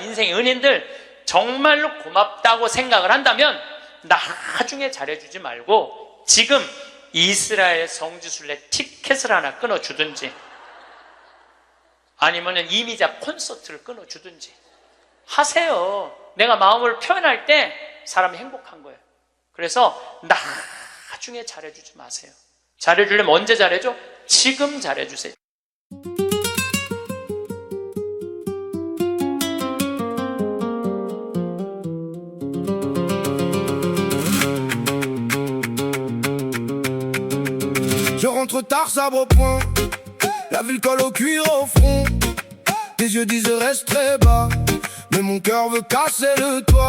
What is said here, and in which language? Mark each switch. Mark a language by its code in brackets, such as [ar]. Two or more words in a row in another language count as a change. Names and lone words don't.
[ko] 인생의 은인들 정말로 고맙다고 생각을 한다면 나중에 잘해주지 말고 지금 이스라엘 성지순례 티켓을 하나 끊어주든지 아니면 이미자 콘서트를 끊어주든지 하세요. 내가 마음을 표현할 때 사람이 행복한 거예요. 그래서 나중에 잘해주지 마세요. 잘해주려면 언제 잘해줘? 지금 잘해주세요. [fr] Je rentre tard, sabre au poing. La ville colle au cuir au front. Tes yeux disent reste très bas, mais mon cœur veut casser le toit.